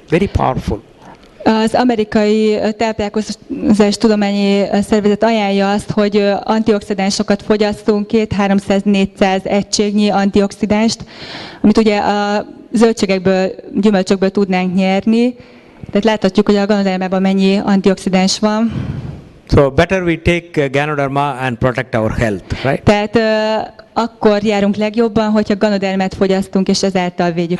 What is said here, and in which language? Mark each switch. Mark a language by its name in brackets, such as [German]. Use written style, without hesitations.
[English] Very powerful. [Hungarian] Az amerikai táplálkozás tudományi szervezet ajánlja azt, hogy antioxidánsokat fogyasztunk, 200-300-400 egységnyi antioxidást, amit ugye a zöldségekből, gyümölcsökből tudnánk nyerni. Tehát láthatjuk, hogy a Ganodermában mennyi antioxidáns van. [English] So better we take Ganoderma and protect our health, right? [Hungarian] Tehát akkor járunk legjobban, hogyha Ganodermát fogyasztunk, és ezáltal védjük